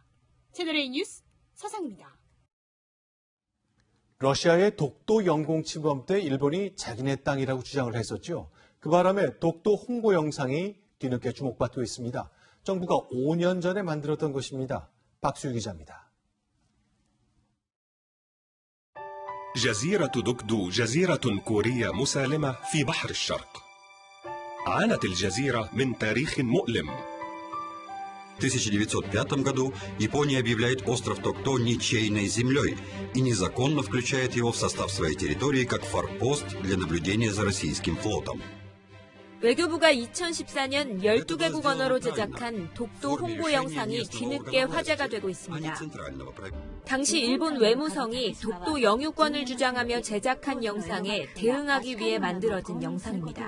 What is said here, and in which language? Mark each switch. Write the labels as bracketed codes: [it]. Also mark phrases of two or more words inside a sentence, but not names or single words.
[ko] 채널A 뉴스 서상입니다. 러시아의 독도 영공 침범 때 일본이 자기네 땅이라고 주장을 했었죠. 그 바람에 독도 홍보 영상이 뒤늦게 주목받고 있습니다. 정부가 5년 전에 만들었던 것입니다. 박수유 기자입니다. [ar] جزيرة دوكدو جزيرة كورية مسالمة في بحر الشرق. عانت الجزيرة من تاريخ مؤلم. [ru] В 1905 году Япония объявляет остров Токто ничейной землей и незаконно включает его в состав своей территории как форпост для наблюдения за российским флотом. [ko] 외교부가 2014년 12개국 언어로 제작한 독도 홍보 영상이 뒤늦게 화제가 되고 있습니다. 당시 일본 외무성이 독도 영유권을 주장하며 제작한 영상에 대응하기 위해 만들어진 영상입니다.